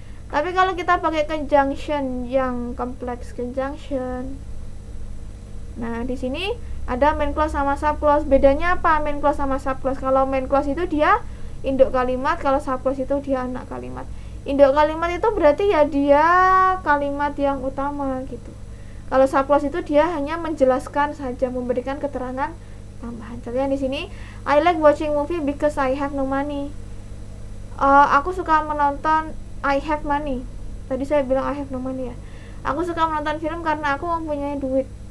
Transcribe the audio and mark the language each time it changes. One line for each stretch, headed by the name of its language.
Indonesian: Tapi kalau kita pakai conjunction yang complex conjunction, nah di sini ada main clause sama sub clause. Bedanya apa main clause sama sub clause? Kalau main clause itu dia induk kalimat, kalau sub clause itu dia anak kalimat. Induk kalimat itu berarti ya dia kalimat yang utama gitu. Kalau sub clause itu dia hanya menjelaskan saja, memberikan keterangan tambahan. Contohnya di sini,
English: I like watching movie because I have no money.
Indonesian: Aku suka menonton,
English: I have money.
Indonesian: Tadi saya bilang
English: I have no money
Indonesian: ya. Aku suka menonton film karena aku mempunyai duit.